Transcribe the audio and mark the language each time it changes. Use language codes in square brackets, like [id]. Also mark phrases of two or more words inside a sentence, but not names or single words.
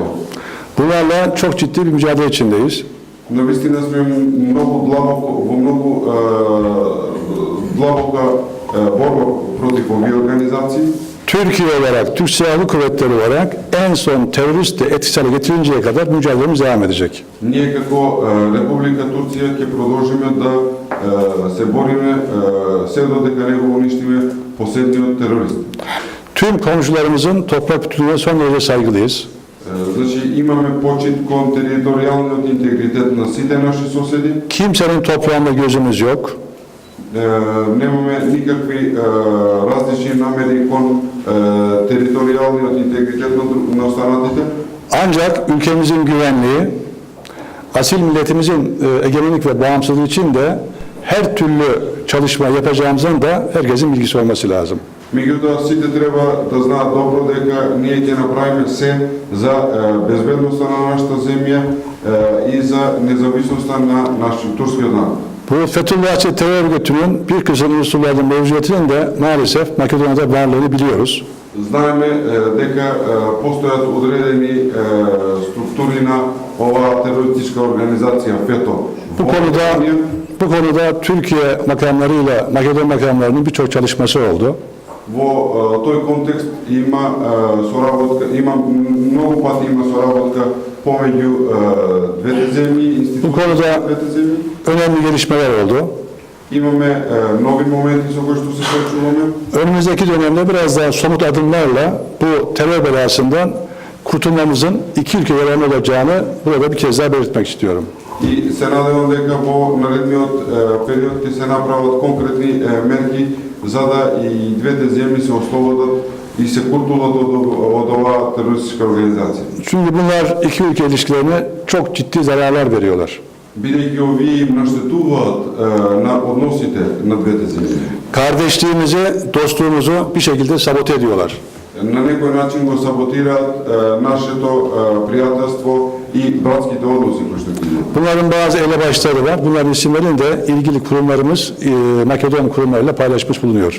[tr] Bunlarla çok ciddi bir mücadele içindeyiz. [mk] Наистина сме много длабоко, во многу длабока борба против овие организации. [tr] Türkiye olarak, Türk Silahlı Kuvvetleri olarak en son terörist de etkisiz hale getirinceye kadar mücadelemiz devam edecek. [mk] Ние како Република Турција ќе продолжиме да се бориме се додека не го уништиме последниот терорист. [tr] Tüm komşularımızın toprak bütünlüğüne son derece saygılıyız. [mk] Значи имаме почит кон територијалниот интегритет на сите наши соседи. [tr] Kimsenin toprağında gözümüz yok. [mk] Немаме никакви различни намери кон територијалниот интегритет на останатите. [tr] Ancak ülkemizin güvenliği, asil milletimizin egemenlik ve bağımsızlığı için de her türlü çalışma yapacağımızdan da herkesin bilgisi olması lazım. [mk] Меѓутоа, сите треба да знаат добро дека ние ќе направиме се за безбедноста на нашата земја и за независноста на нашиот турскиот народ. [tr] Bu Fethullahçı terör örgütünün bir kısım unsurlarının mevcudiyetinin de maalesef Makedonya'da varlığını biliyoruz. [mk] Знаеме дека постојат одредени структури на оваа терористичка организација ФЕТО. [tr] Bu konuda Türkiye makamlarıyla Makedon makamlarının birçok çalışması oldu. [mk] Во тој контекст има соработка, има многу пати има соработка помеѓу двете земји, институциите на двете земји. [tr] Önemli gelişmeler oldu. [mk] Имаме нови моменти со кои што се соочуваме. [tr] Önümüzdeki dönemde biraz daha somut adımlarla bu terör belasından kurtulmamızın iki ülke yararına olacağını burada bir kez daha belirtmek istiyorum. [mk] И се надевам дека во наредниот период ќе се направат конкретни мерки за да и двете земји се ослободат и се куртулат од оваа терористичка организација. [tr] Çünkü bunlar iki ülke ilişkilerine çok ciddi zararlar veriyorlar. [mk] Бидејќи овие им наштетуваат на односите на двете земји. [tr] Kardeşliğimizi, dostluğumuzu bir şekilde sabote ediyorlar. [mk] На некој начин го саботираат нашето пријателство и братските односи кои што ги имаме. [tr] Bunların bazı elebaşları var. Bunların isimlerini de ilgili kurumlarımız Makedon kurumlarıyla paylaşmış bulunuyor.